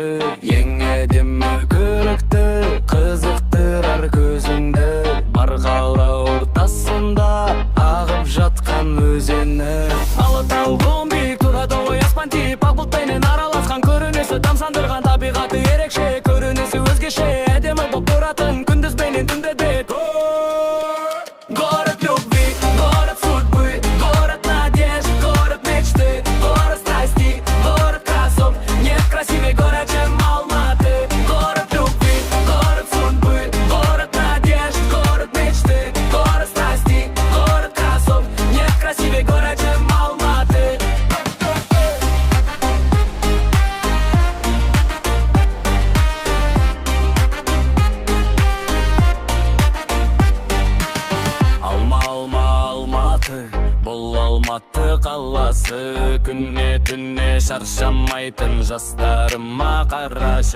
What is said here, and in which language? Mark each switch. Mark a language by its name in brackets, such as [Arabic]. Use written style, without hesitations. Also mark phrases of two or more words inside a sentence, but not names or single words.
[Kazakh] Ең әдемі көрікті, қызықтырар көзіңді, бар қала ортасында ағып жатқан өзені. Алатау құм биік тұрады ой аспан тиіп, ақ бұлттаймен араласқан көрінісі тамсандырған табиғаты ерекше, көрінісі өзгеше, әдемі боп тұратын күндіз бенен түнде де. [Russian] Город любви, город судьбы, город надежд, город мечты, город страсти, город красот. Нет красивее город, чем Алматы. Город любви, город судьбы, город надежд, город мечты, город страсти, город красот. Нет красивее город, чем Алматы. [Kazakh] Алматы, бұл Алматы қаласы, күнне түнне шаршамайтын жастарыма қарашы.